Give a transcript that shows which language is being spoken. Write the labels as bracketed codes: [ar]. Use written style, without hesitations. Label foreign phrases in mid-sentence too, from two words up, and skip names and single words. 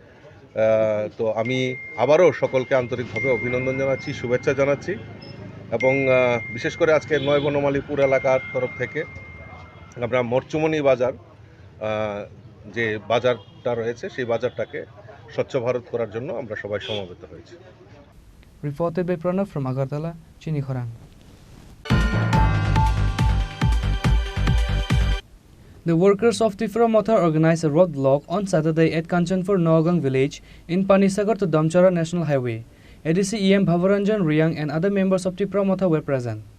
[bn] তো আমি আবারও সকলকে আন্তরিকভাবে অভিনন্দন জানাচ্ছি, শুভেচ্ছা জানাচ্ছি। এবং বিশেষ করে আজকে 9 বনমালীপুর এলাকার তরফ থেকে আমরা মরচুমনি বাজার যে বাজারটা রয়েছে সেই বাজারটাকে স্বচ্ছ ভারত করার জন্য আমরা সবাই সমবেত হয়েছি। [en] Reported by Pranav from Agartala, Chini Khorang. The workers of Tripura Mothar organized a roadblock on Saturday at Kanchanpur Naogang village in Panisagar to Damchara National Highway. ADC EM Bhavaranjan Riyang and other members of Tripura Mothar were present.